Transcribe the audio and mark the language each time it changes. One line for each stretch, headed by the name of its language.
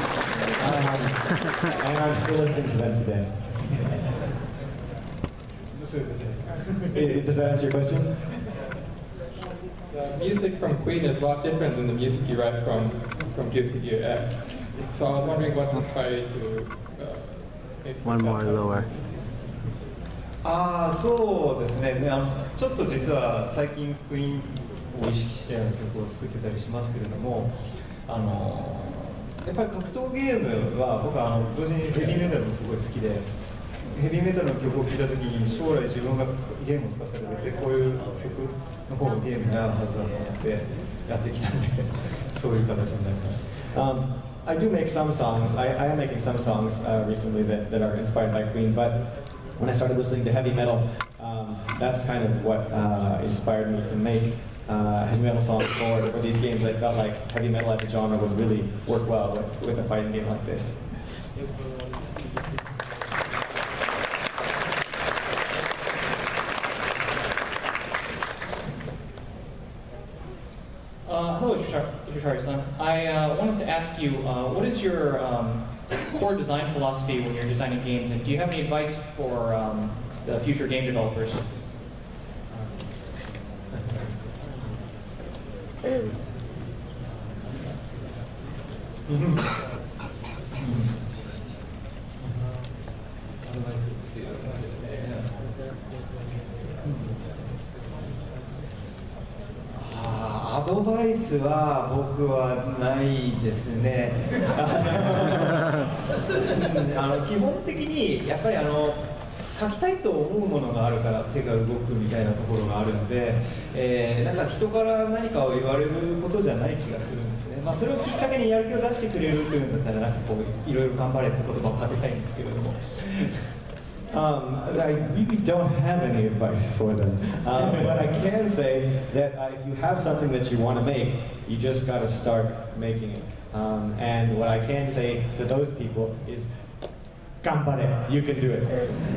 English: And I'm still listening to them today. Does that answer your question? The music from Queen is a lot different than the music you write from Guilty Gear X. So I was wondering what inspired you to make One more lower.
Japanese: そうですね、ちょっと実は最近クイーンを意識したような曲を作ってたりしますけれども、やっぱり格闘ゲームは僕は同時にヘビーメタルもすごい好きで、ヘビーメタルの曲を聴いたときに将来自分がゲームを使ったりでこういう曲の方がゲームに合うはずだと思ってやってきたんでそういう形になります。
English: I do make some songs. I am making some songs recently that are inspired by Queen, but when I started listening to heavy metal, that's kind of what inspired me to make heavy metal songs for these games. I felt like heavy metal as a genre would really work well with a fighting game like this. Ishitari-san. I wanted to ask you, what is your core design philosophy when you're designing games, and do you have any advice for the future game developers?
Japanese: アドバイスは僕はないですね。基本的にやっぱり書きたいと思うものがあるから手が動くみたいなところがあるので、なんか人から何かを言われることじゃない気がするんですね。まあそれをきっかけにやる気を出してくれるというんだったらなんかこういろいろ頑張れって言葉をかけたいんですけれども。
English: I really don't have any advice for them, but I can say that if you have something that you want to make, you just got to start making it. And what I can say to those people is, "Ganbare, you can do it."